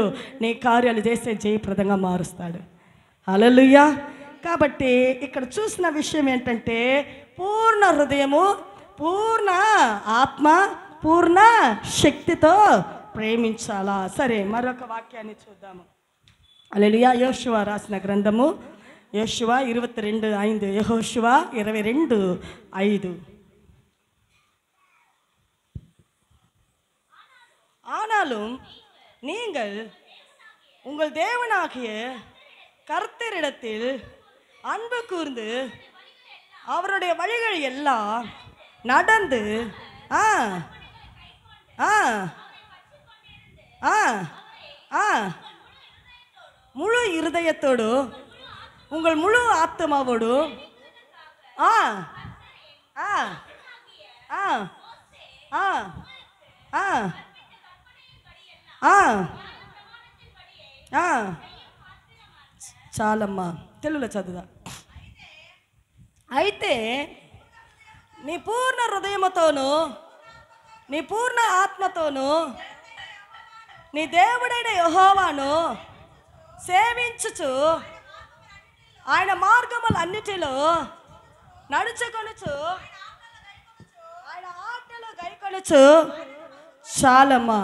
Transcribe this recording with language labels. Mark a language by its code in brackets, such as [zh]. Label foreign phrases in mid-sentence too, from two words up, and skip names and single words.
[te] నీ కార్యాలు చేసే జయప్రదంగా మారుస్తాడు. హల్లెలూయా. కాబట్టి ఇక్కడ చూసిన విషయం ఏంటంటే, పూర్ణ హృదయము, పూర్ణ ఆత్మ, పూర్ణ శక్తితో ప్రేమించాలా. సరే, మరొక వాక్యాన్ని చూద్దాము. హల్లెలూయా. యోషువ రాసిన గ్రంథము, [ta] யோசுவா 22:5. யெகோஷுவா 22:5. ஆனாலும் நீங்கள் உங்கள் தேவனாகிய கர்த்தரிடத்தில் அன்பு கூர்ந்து அவருடைய வழிகள் எல்லாம் நடந்து முழு இருதயத்தோடு, உங்கள் முழு ஆத்மாவோடு [te] చాలమ్మా, తెలుగులో చదువుదా. అయితే నీ పూర్ణ హృదయముతోను, నీ పూర్ణ ఆత్మతోను నీ దేవుడైన యెహోవాను సేవించుచు ఆయన మార్గములన్నిటిలో నడుచుకొనుచు ఆయన ఆజ్ఞలు గైకొనుచు చాలమ్మా.